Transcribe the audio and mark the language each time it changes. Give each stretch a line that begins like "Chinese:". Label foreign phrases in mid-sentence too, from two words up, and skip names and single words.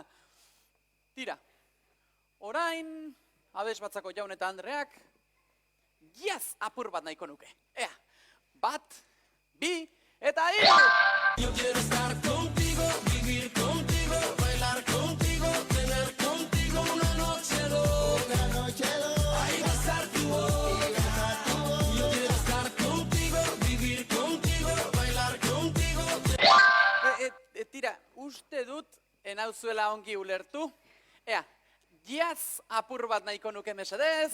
Basque: Tira, orain abes batzako Jaun eta Andreak jazz apur bat nahiko nuke. Ea, bat, bi, eta hiru!
Spanish: Yo quiero estar contigo, vivir contigo, bailar contigo, tener contigo una noche loca, ahí besar tu boca. Yo quiero estar contigo, vivir contigo, bailar contigo.
Basque: Tira, uste dut enauzuela ongi ulertu. Ea, jazz apur bat nahiko nuke mesedez.